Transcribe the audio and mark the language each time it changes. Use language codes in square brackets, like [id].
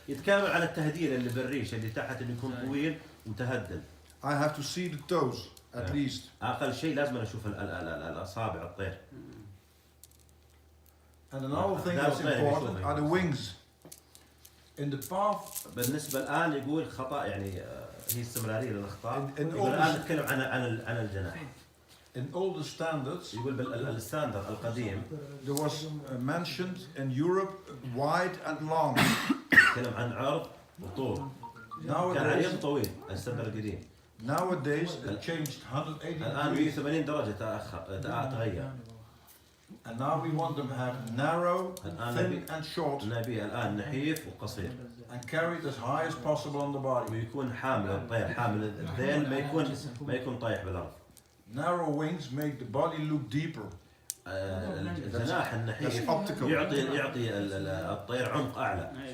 [ar] يتكامل على التهديل اللي بالريش اللي تحت اللي يكون طويل ومتهدل. [en] I have to see the toes at least. [ar] أقل شيء لازم نشوف الأصابع الطير. [en] And another thing that's important are the wings. In the path. [ar] بالنسبة الآن يقول خطأ يعني هي استمرارية للأخطاء. يقول الآن نتكلم عن الجناح. [en] In all the standards. [ar] يقول بالستاندرد القديم. [en] There was mentioned in Europe wide and long. [ar] نتكلم عن عرض وطول. كان عريض طويل الستاندرد القديم. [en] Nowadays it changed 180 degrees. [ar] الآن 180 درجة تغير. [en] And now we want them to have narrow, thin and short. [ar] نبي الآن نحيف وقصير. [en] And carried as high as possible on the body. [ar] ويكون حامل الطير حامل الذيل ما يكون طايح بالأرض. [en] Narrow wings make the body look deeper. [ar] الجناح النحيف يعطي الطير عمق أعلى.